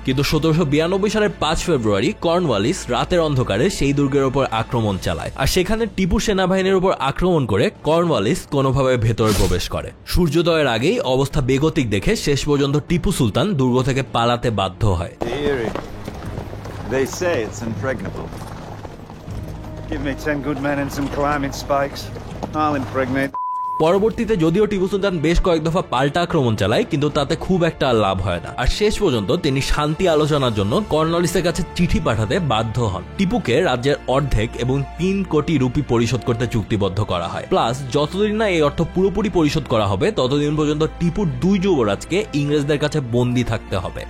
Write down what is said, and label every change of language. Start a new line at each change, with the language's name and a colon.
Bangla: কিন্তু 1792 সালের 5 ফেব্রুয়ারি কর্নওয়ালিস রাতের অন্ধকারে সেই দুর্গের উপর আক্রমণ চালায়, আর সেখানে টিপু সেনাবাহিনীর উপর আক্রমণ করে কর্নওয়ালিস কোনোভাবে ভেতরে প্রবেশ করে। সূর্যোদয়ের আগেই অবস্থা বেগতিক দেখে শেষ পর্যন্ত টিপু সুলতান দুর্গ থেকে পালাতে বাধ্য হয়।
English: They say it's impregnable. Give me 10 good men and some climbing spikes. I'll impregnate.
Bangla: পরবর্তীতে যদিও টিপু সুলতান বেশ কয়েক দফা পাল্টা আক্রমণ চালায়, কিন্তু তাতে খুব একটা লাভ হয় না। আর শেষ পর্যন্ত তিনি শান্তি আলোচনার জন্য কর্নওয়ালিসের কাছে চিঠি পাঠাতে বাধ্য হন। টিপুকে রাজ্যের অর্ধেক এবং 3 কোটি রুপি পরিশোধ করতে চুক্তিবদ্ধ করা হয়। প্লাস যতদিন না এই অর্থ পুরোপুরি পরিশোধ করা হবে ততদিন পর্যন্ত টিপুর 2 যুবরাজকে ইংরেজদের কাছে বন্দী থাকতে হবে।